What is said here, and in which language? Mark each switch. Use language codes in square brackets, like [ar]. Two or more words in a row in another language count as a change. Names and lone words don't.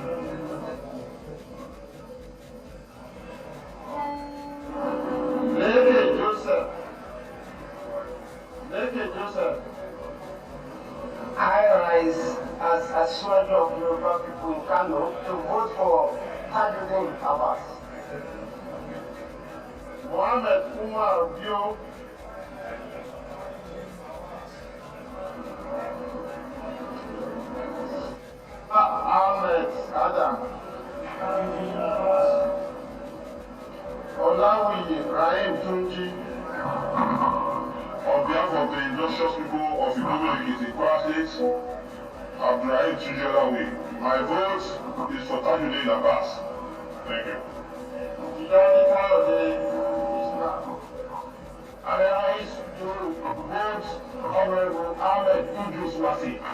[en] Leke Joseph. Leke Joseph. I rise as a soldier of Yoruba people in Kano to vote for Tajuddin Abbas. Mohammed Umar Bio. Ahmed Adam. Olawi Ibrahim Tunji. On behalf of the industrious people of Idogo Kwara State, Abdurrahim Tunji Olawi, my vote is for Tajuddin Abbas. Thank you. Tijani Kayode Islam. I rise to vote Honorable Ahmed Idris Wasi.